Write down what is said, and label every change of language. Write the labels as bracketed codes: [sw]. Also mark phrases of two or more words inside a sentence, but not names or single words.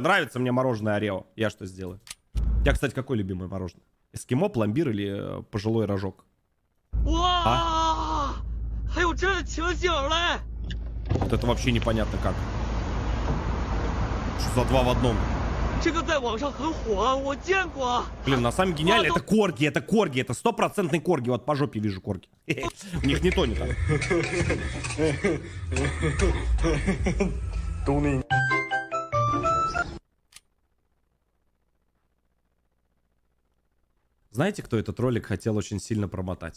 [ru] Нравится мне мороженое Орео. Я что сделаю? У тебя, кстати, какое любимое мороженое? Эскимо, пломбир или пожилой рожок? А? Вот это вообще непонятно как. Что за два в одном? [zh] 这个在网上很火啊，我见过啊。 [ru] Блин, на самом гениально, это корги, это 100% корги, вот по жопе вижу корги. У них не то, не так. Знаете, кто этот ролик хотел очень сильно промотать?